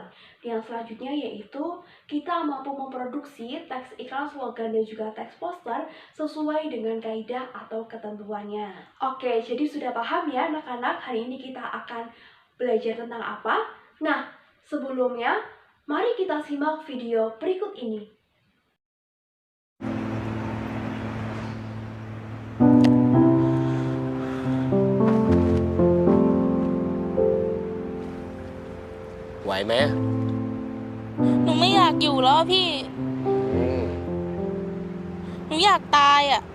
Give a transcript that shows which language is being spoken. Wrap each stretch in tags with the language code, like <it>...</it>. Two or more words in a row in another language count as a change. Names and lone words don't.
<id>Yang selanjutnya yaitu kita mampu memproduksi teks iklan, slogan, dan juga teks poster sesuai dengan kaidah atau ketentuannya. Oke, jadi sudah paham ya anak-anak, hari ini kita akan belajar tentang apa? Nah, sebelumnya, mari kita simak video berikut ini.</id> <th>ไหวไหม หนูไม่อยากอยู่แล้วพี่ หนูอยากตายอ่ะ</th>